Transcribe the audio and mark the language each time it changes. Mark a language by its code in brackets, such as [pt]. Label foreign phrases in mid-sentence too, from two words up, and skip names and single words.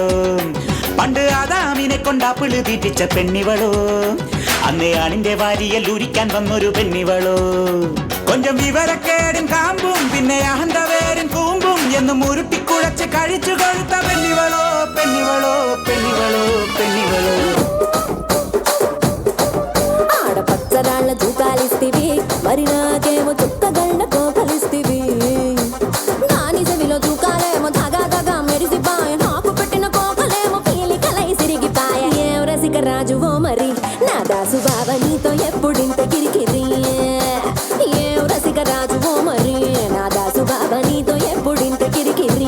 [ml] പണ്ട് ആദാമിനെ കൊണ്ടാപ്പിള് തീറ്റിച്ച പെണ്ണിവളോ അന്നേ ആണിന്റെ വാരിയൽ ഉരിക്കാൻ വന്നൊരു പെണ്ണിവളോ കൊഞ്ചം വിവരക്കേടും കാമ്പും പിന്നെ അഹന്തവേരും കൂമ്പും എന്നും ഉരുട്ടിക്കുഴച്ച് കഴിച്ചു കൊഴുത്ത പെണ്ണിവളോ പെണ്ണിവളോ പെണ്ണിവളോ പെണ്ണിവളോ [te] ఆడపచ్చరాళ్ళ దూకాలిస్తివి మరి నాకేమో చుక్కగళ్ళ కోకలిస్తివి నా నిజమిలో దూకాలేమో దగా దగా మెరిసిపాయ నాకు పెట్టిన కోకలేమో పీలికలై సిరిగిపాయ ఏం రసిక రాజువో మరి నా దాసు బావ నీతో ఎప్పుడింత కిరికిరి ఏం రసిక రాజువో మరి నా దాసు బావ నీతో ఎప్పుడింత కిరికిరి